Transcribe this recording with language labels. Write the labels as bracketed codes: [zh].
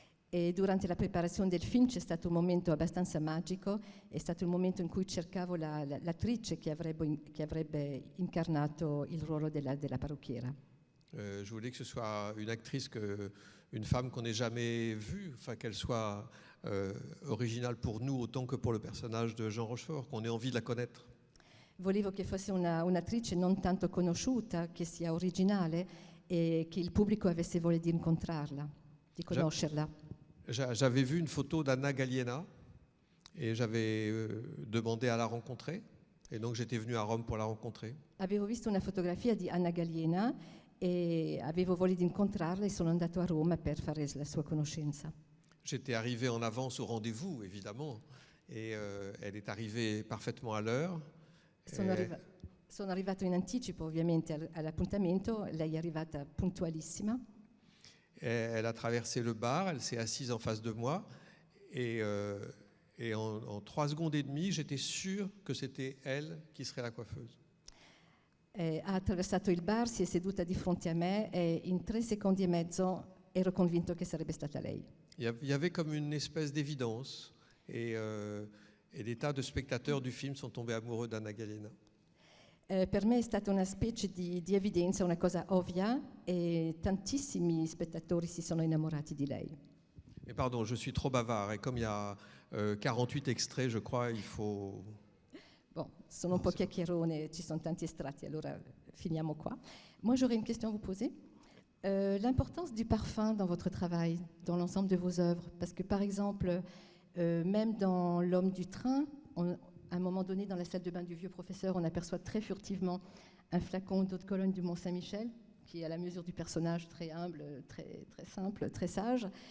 [it] E durante la preparazione del film c'è stato un momento abbastanza magico, è stato il momento in cui cercavo l'attrice che avrebbe incarnato il ruolo della parrucchiera. [fr] Je voulais que ce soit une actrice, une femme qu'on n'ait jamais vue, enfin qu'elle soit originale pour nous autant que pour le personnage de Jean Rochefort, qu'on ait envie de la connaître. [it] Volevo che fosse un'attrice non tanto conosciuta, che sia originale e che il pubblico avesse voglia di incontrarla, di conoscerla. [fr] J'avais vu une photo d'Anna Galliena et j'avais demandé à la rencontrer. Et donc j'étais venu à Rome pour la rencontrer. [it] Avevo visto una fotografia di Anna Galliena e avevo voglia di incontrarla e sono andato a Roma per fare la sua conoscenza. [fr] J'étais arrivé en avance au rendez-vous, évidemment, et elle est arrivée parfaitement à l'heure. [it] Sono arrivato in anticipo, ovviamente, all'appuntamento. Lei è arrivata puntualissima. [fr] Elle a traversé le bar, elle s'est assise en face de moi, et en 3 secondes et demie, j'étais sûr que c'était elle qui serait la coiffeuse. [it] Ha attraversato il bar, si è seduta di fronte a me e in 3 secondi e mezzo ero convinto che sarebbe stata lei. [fr] Il y avait comme une espèce d'évidence et des tas de spectateurs du film sont tombés amoureux d'Anna Galena. [it] Per me è stata una specie di evidenza, una cosa ovvia, e tantissimi spettatori si sono innamorati di lei. [fr] Et pardon, je suis trop bavard et comme il y a 48 extraits, je crois, il faut... [it] Bon, sono un po' chiacchierone, ci sono tanti estratti, allora finiamo qua. [fr] Moi, j'aurais une question à vous poser. L'importance du parfum dans votre travail, dans l'ensemble de vos œuvres. Parce que, par exemple, même dans L'homme du train, à un moment donné, dans la salle de bain du vieux professeur, on aperçoit très furtivement un flacon d'eau de Cologne du Mont-Saint-Michel, qui est à la mesure du personnage, très humble, très, très simple, très sage.